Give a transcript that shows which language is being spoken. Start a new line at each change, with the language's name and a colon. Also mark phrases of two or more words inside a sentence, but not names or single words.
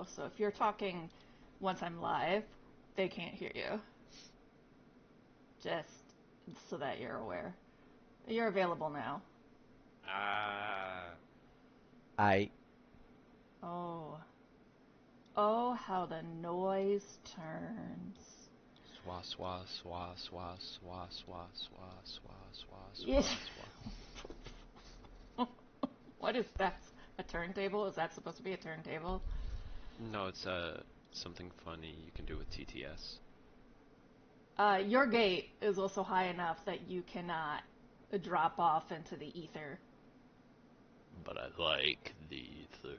English: So if you're talking once I'm live, they can't hear you. Just so that you're aware. You're available now. Oh. Oh, how the noise turns. Swa swa swa swa swa swa swa swa swa Yeah. swa. What is that? A turntable? Is that supposed to be a turntable? No, it's something funny you can do with TTS. Your gate is also high enough that you cannot drop off into the ether. But I like the ether.